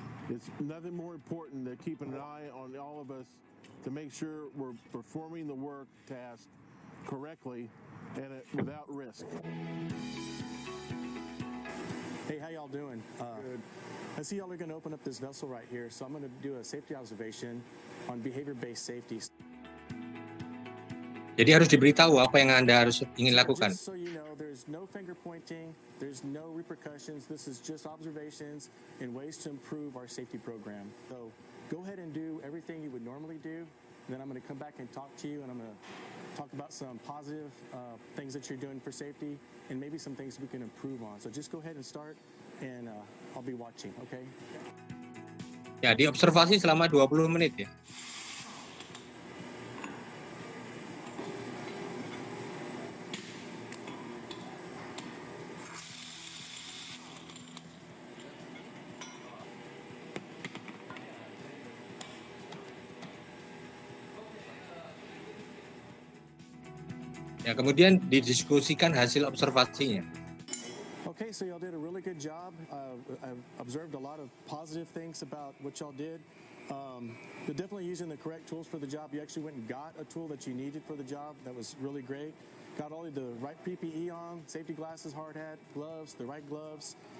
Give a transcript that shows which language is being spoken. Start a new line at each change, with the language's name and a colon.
English: It's nothing more important than keeping an eye on all of us to make sure we're performing the work task correctly and without risk. Hey, how y'all doing? Good. I see y'all are going to open up this vessel right here, so I'm going to do a safety observation on behavior-based safety.
Indonesian: Jadi harus diberitahu apa yang Anda harus ingin lakukan.
English: Just so you know, there's no finger pointing, there's no repercussions. This is just observations and ways to improve our safety program. So go ahead and do everything you would normally do. Then I'm going to come back and talk to you, and I'm going to talk about some positive things that you're doing for safety and maybe some things we can improve on. So just go ahead and start, and I'll be watching, okay?
Indonesian: Ya, diobservasi selama 20 menit ya. Ya, kemudian didiskusikan hasil observasinya.
English: Okay, so y'all did a really good job. I've observed a lot of positive things about what y'all did. You're definitely using the correct tools for the job. You actually went and got a tool that you needed for the job. That was really great. Got all of the right PPE on, safety glasses, hard hat, gloves, the right gloves.